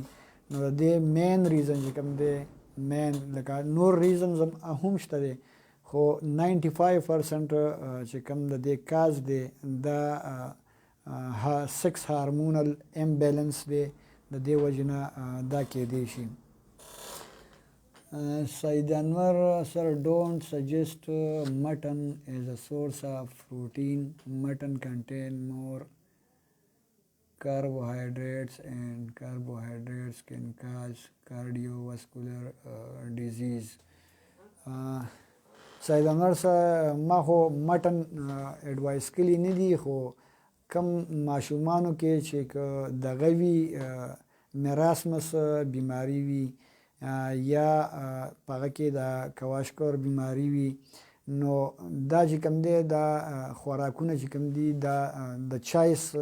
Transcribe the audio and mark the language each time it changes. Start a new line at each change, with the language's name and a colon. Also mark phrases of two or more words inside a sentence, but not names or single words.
Pashto: نو د دې
English: main reason
Pashto: چې کوم دی، مین لکه نور ریزنز هم شته دی، خو 95% چې کوم د دې کاز دی دا
English: sex hormonal imbalance
Pashto: دی، د دې وجې نه دا کېدی شي. سید انور
English: sir don't suggest mutton as a source of protein. Mutton contain more carbohydrates and carbohydrates can cause cardiovascular disease.
Pashto: سید انور سره ما خو
English: mutton advice
Pashto: کړي نه دي، خو کم ماشومانو کې چې دغه وي میراسمس بیماری وي یا په هغه کې د کواشکور بیماری وي، نو دا چې کوم دی دا خوراکونه چې کوم دي دا د چایس